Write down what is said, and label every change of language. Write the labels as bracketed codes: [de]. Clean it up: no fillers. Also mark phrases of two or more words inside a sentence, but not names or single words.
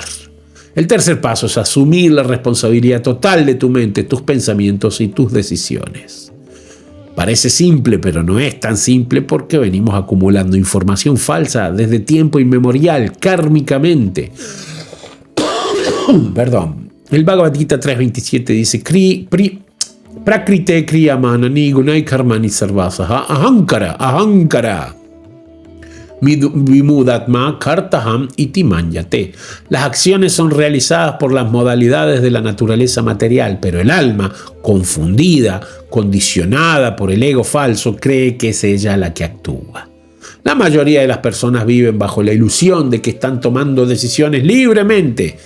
[es] El tercer paso es asumir la responsabilidad total de tu mente, tus pensamientos y tus decisiones. Parece simple, pero no es tan simple porque venimos acumulando información falsa desde tiempo inmemorial, kármicamente. Perdón. El Bhagavad Gita 3.27 dice: [sa] Prakrite kriyamanani gunai karmani sarvasaha ahankara. Vimudatma kartaham iti manyate. [es] Las acciones son realizadas por las modalidades de la naturaleza material, pero el alma, confundida, condicionada por el ego falso, cree que es ella la que actúa. La mayoría de las personas viven bajo la ilusión de que están tomando decisiones libremente.